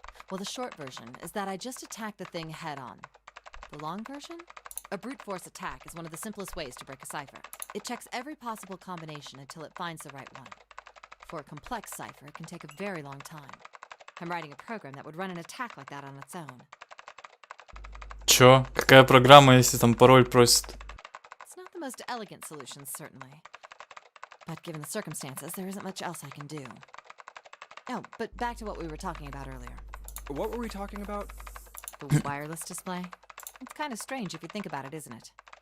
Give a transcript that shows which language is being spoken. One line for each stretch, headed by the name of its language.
English: Well, the short version is that I just attack the thing head on. The long version? A brute force attack is one of the simplest ways to break a cipher. It checks every possible combination until it finds the right one. For a complex cipher, it can take a very long time. I'm writing a program that would run an attack like that on its own.
Russian: Чё? Какая программа, если там пароль просит?
English: It's not the most elegant solution, certainly. But given the circumstances, there isn't much else I can do. Oh, but back to what we were talking about earlier. What were we talking about? The wireless display? It's kind of strange if you think about it, isn't it?